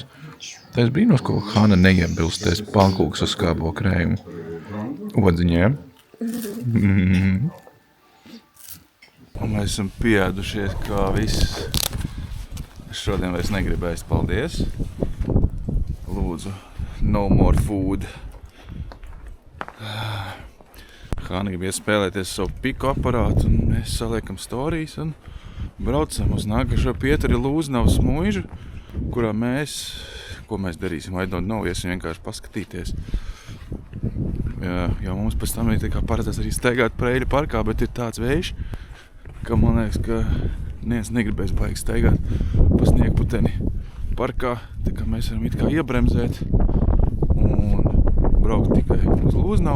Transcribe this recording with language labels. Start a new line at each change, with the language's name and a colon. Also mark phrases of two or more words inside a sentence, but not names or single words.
Latvian: Tā es brīnos, ko Hana neiebilstēs pankūks uz skābo krējumu. Odziņiem. Un mēs esam pieēdušies, kā viss. Es šodien vairs negribu ēst, paldies.
English: Lūdzu, no more food.
Latvian: Hana grib iespēlēties savu piku aparātu, un mēs saliekam storijas un braucam uz nākašo Pietari Lūznavas muižu, kurā ko mēs darīsim,
English: I don't know,
Latvian: iesim vienkārši paskatīties. Jo mums pēc tam ir tā kā paredzēts arī staigāt Preiļu parkā, bet ir tāds vējš, ka man liekas, ka neviens negribēs baigi staigāt pa sniegputeni parkā, tā kā mēs varam it kā iebremzēt un braukt tikai uz Lūznavu.